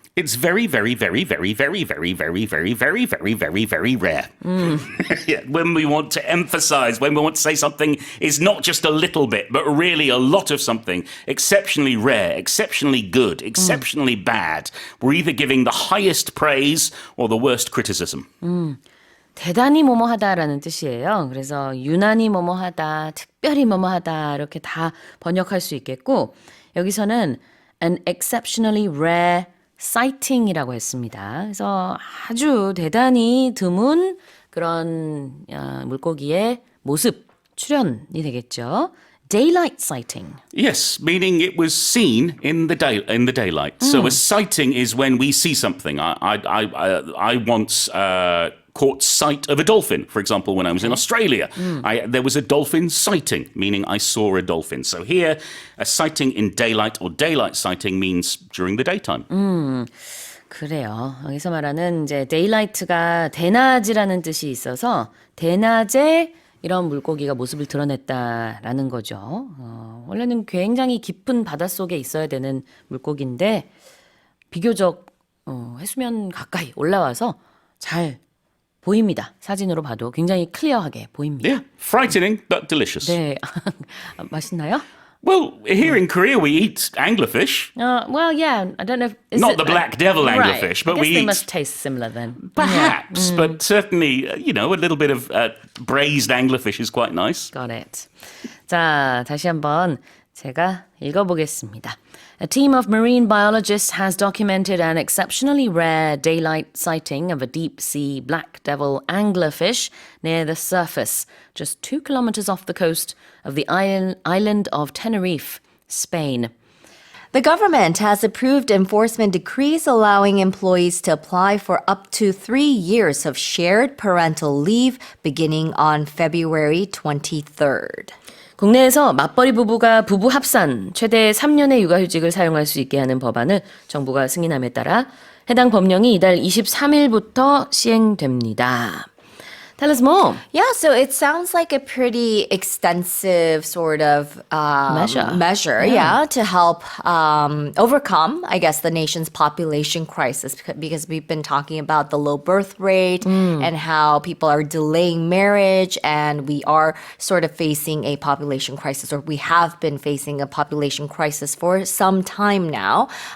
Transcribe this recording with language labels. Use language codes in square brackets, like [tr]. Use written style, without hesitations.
[en] It's very, very, very, very, very, very, very, very, very, very, very, very rare. Yeah, when we want to emphasize, when we want to say something is not just a little bit, but really a lot of something, exceptionally rare, exceptionally good, exceptionally bad, we're either giving the highest praise or the worst criticism. [ko] 대단히 뭐뭐하다라는 뜻이에요. 그래서 유난히 뭐뭐하다, 특별히 뭐뭐하다 이렇게 다 번역할 수 있겠고 여기서는 [en] an exceptionally rare sighting [ko] 이라고 했습니다. 그래서 아주 대단히 드문 그런 물고기의 모습, 출현이 되겠죠. [en] Daylight sighting. Yes, meaning it was seen in the daylight. So a sighting is when we see something. I once caught sight of a dolphin, for example, when I was in Australia. There was a dolphin sighting, meaning I saw a dolphin. So here, a sighting in daylight or daylight sighting means during the daytime. [ko] 그래요. 여기서 말하는 이제 daylight가 대낮이라는 뜻이 있어서 대낮에 이런 물고기가 모습을 드러냈다라는 거죠. 원래는 굉장히 깊은 바닷속에 있어야 되는 물고기인데 비교적 해수면 가까이 올라와서 잘 보입니다. 사진으로 봐도 굉장히 클리어하게 보입니다. [en] Yeah, frightening but delicious. [ko] 네, 맛있나요? [en] Well, here in Korea we eat anglerfish. Well, yeah, I don't know. If, Not the black devil anglerfish, but I guess we they eat... must taste similar then. Perhaps, but certainly, a little bit of braised anglerfish is quite nice. Got it. [ko] 자, 다시 한번 제가 읽어보겠습니다. [en] A team of marine biologists has documented an exceptionally rare daylight sighting of a deep-sea black devil anglerfish near the surface, just 2 kilometers off the coast of the island of Tenerife, Spain. The government has approved enforcement decrees allowing employees to apply for up to 3 years of shared parental leave beginning on February 23rd. [ko] 국내에서 맞벌이 부부가 부부 합산 최대 3년의 육아휴직을 사용할 수 있게 하는 법안을 정부가 승인함에 따라 해당 법령이 이달 23일부터 시행됩니다. [en] Tell us more. Yeah, so it sounds like a pretty extensive sort of measure, to help overcome, I guess, the nation's population crisis because we've been talking about the low birth rate and how people are delaying marriage and we are sort of facing a population crisis or we have been facing a population crisis for some time now.